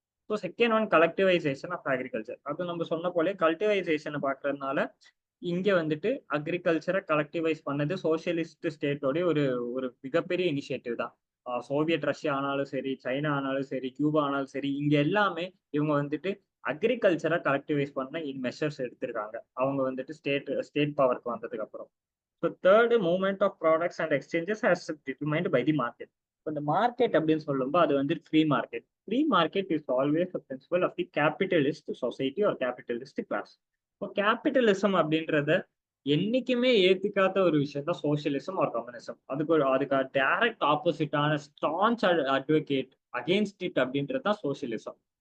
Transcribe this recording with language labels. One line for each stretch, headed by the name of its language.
Tamil: So second one கலெக்டிவைசேஷன் of agriculture. அது நம்ம சொன்ன போலே கல்டிவைசேஷனை பார்க்கறதுனால இங்க வந்துட்டு அக்ரிகல்ச்சரை கலெக்டிவைஸ் பண்ணது சோசியலிஸ்ட் ஸ்டேட்டோடைய ஒரு மிகப்பெரிய இனிஷியேட்டிவ் தான். சோவியத் ரஷ்யா ஆனாலும் சரி, சைனா ஆனாலும் சரி, கியூபா ஆனாலும் சரி, இங்க எல்லாமே இவங்க வந்துட்டு அக்ரிகல்ச்சரை கலெக்டிவைஸ் பண்ண மெஷர்ஸ் எடுத்திருக்காங்க அவங்க வந்துட்டு ஸ்டேட் பவருக்கு வந்ததுக்கு அப்புறம்.
English: So third, movement of products and exchanges as determined by the market.
Tamil: இந்த மார்க்கெட் அப்படின்னு சொல்லும்போது அது வந்து free market.
English: Free market is always a principle of the capitalist society or capitalist class.
Tamil: இப்போ கேபிட்டலிசம் அப்படின்றத என்னைக்குமே ஏத்துக்காத ஒரு விஷயம் தான் சோசியலிசம் ஆர் கம்யூனிசம். அதுக்கு direct ஆப்போசிட்டான staunch advocate against it அப்படின்றது தான் சோசியலிசம்.